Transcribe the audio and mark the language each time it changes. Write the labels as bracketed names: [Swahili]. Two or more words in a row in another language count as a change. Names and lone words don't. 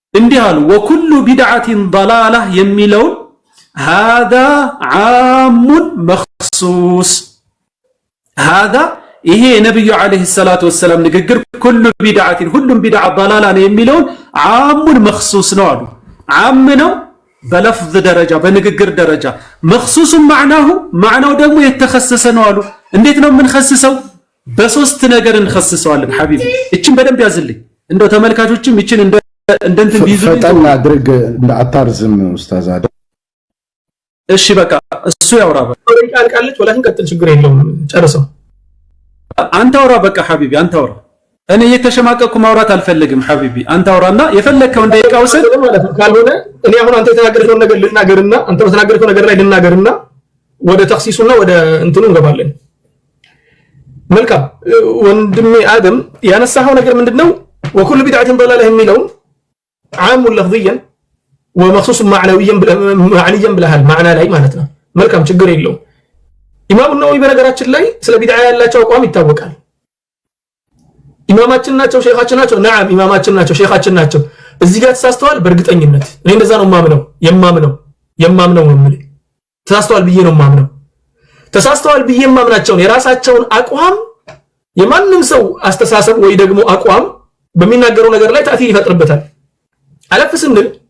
[Amharic] እንዲህ አሉ [Arabic] وكل بدعة ضلالة [Amharic] የሚለው [Arabic] هذا عام مخصوص هذا [Amharic] ይሄ ነብዩ አለይሂ [Arabic] الصلاة والسلام [Amharic] ንግግር [Arabic] كل بدعة [Amharic] ሁሉም ቢድዓ ضላላ ነው የሚለው [Arabic] عام مخصوص [Amharic] ነው አሉ عام ነው በለፍዝ ደረጃ በንግግር ደረጃ [Arabic] مخصوص معناه [Amharic] ደግሞ የተከሰሰ ነው አሉ እንዴት ነው የምንخصሰው በሶስት ነገር እንخصሰዋለን ሐቢቢ እቺን በደንብ ያዝልኝ እንደው ተመልካቾችም እቺን እንደንትን ቢይዙ ፈጣን አድርግ አታርዝም ኡስታዝ አደ እሺ በቃ እሱ ያውራ ቃልቃለች ወላሂን ቀጥል ችግር የለውም ጨርሰው አንተ አውራ በቃ ሐቢቢ አንተ አውራ እኔ እየተሸማቀቅኩ ማውራት አልፈልግም ሐቢቢ አንተ አውራና የፈለከውን ደቂቃ ወሰድ ካልሆነ እኔ አሁን አንተ የተናገርከው ነገር ልናገርና አንተ በተናገርከው ነገር ላይ ልናገርና ወደ ተክሲሱና ወደ እንትኑ እንገባለን መልካም ወንድሜ አደም ያነሳው ነገር ምንድነው [Arabic] وكل بدعه ضلاله [Amharic] የሚለው [Arabic] عام لفظيا ومخصوص معنويا [Amharic] ብለሃል ማዕና ላይ ማለት ነው መልካም ችግር የለው ኢማሙ ነወዊ በነገራችን ላይ ስለ ቢድዓ ያላቸው አቋም ይታወቃል ኢማማችን ናቸው ሼኻችን ናቸው ነዓም ኢማማችን ናቸው ሼኻችን ናቸው እዚህ ጋር ተሳስተዋል በእርግጠኝነት እኔ እንደዛ ነው የማምነው ነው ተሳስተዋል ብዬ ነው የማምነው ተሳስተዋል ብዬ የማምናቸውን የራሳቸውን አቋም የማንም ሰው አስተሳሰብ ወይ ደግሞ አቋም በሚናገረው ነገር ላይ ተአثير ይፈጥርበታል አለፍ ስንል